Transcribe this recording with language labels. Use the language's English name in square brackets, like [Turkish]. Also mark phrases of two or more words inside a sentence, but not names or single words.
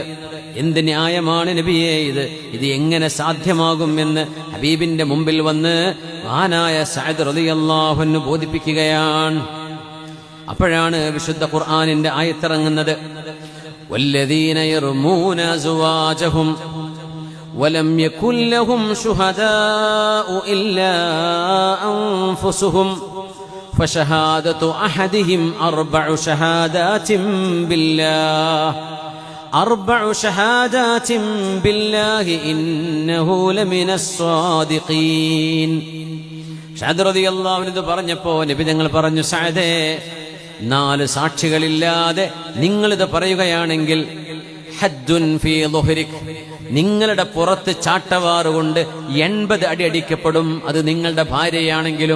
[Malayalam] എന്ത് ന്യായമാണ് നബിയേ ഇത് എങ്ങനെ സാധ്യമാകും എന്ന് ഹബീബിന്റെ മുമ്പിൽ വന്ന് മഹാനായ സഅദ് [Arabic] رضي الله عنه [Malayalam] ബോധിപ്പിക്കുകയാണ്. അപ്പോഴാണ് വിശുദ്ധ ഖുർആനിന്റെ ആയത്തിറങ്ങുന്നത്, [Arabic] والذين يرمون أزواجهم ولم يكن لهم شهداء إلا أنفسهم فشهادة أحدهم 4 شهادات بالله إنه لمن الصادقين. [Malayalam] സഅദ് [Arabic] رضي الله عنه [Malayalam] പറഞ്ഞപ്പോ നബി തങ്ങൾ പറഞ്ഞു, സഅദേ, 4 സാക്ഷികളില്ലാതെ നിങ്ങളിത് പറയുകയാണെങ്കിൽ [Arabic] حد في ظهرك, [Malayalam] നിങ്ങളുടെ പുറത്ത് ചാട്ടവാറുകൊണ്ട് 80 അടി അടിക്കപ്പെടും, അത് നിങ്ങളുടെ ഭാര്യയാണെങ്കിലും.